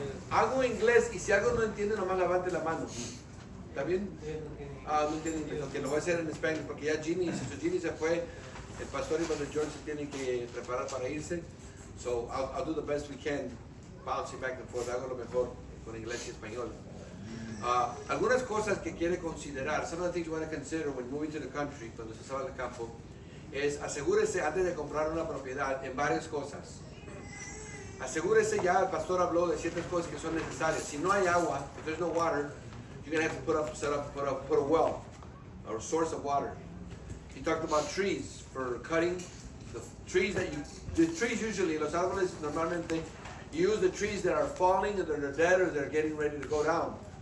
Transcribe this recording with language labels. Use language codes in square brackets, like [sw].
[es] Hago inglés y si algo no entiende nomás levante la mano. ¿Está bien? No entiende inglés. Ok, lo voy a hacer en español porque ya Ginny se fue. El pastor y Brother George se tienen que preparar para irse. [en] So I'll do the best we can, bouncing back and forth. [es] Hago lo mejor con inglés y español. Algunas cosas que quiere considerar, [en] some of the things you want to consider when moving to the country, [es] cuando se sale del campo, es asegúrese antes de comprar una propiedad en varias cosas. Asegúrese, ya el pastor habló de ciertas cosas que son necesarias. Si no hay agua, [en] if there's no water, you're going to have to put a well, or a source of water. He talked about trees for cutting. The trees usually, [es] los árboles normalmente, [en] you use the trees that are falling, or they're dead, or they're getting ready to go down.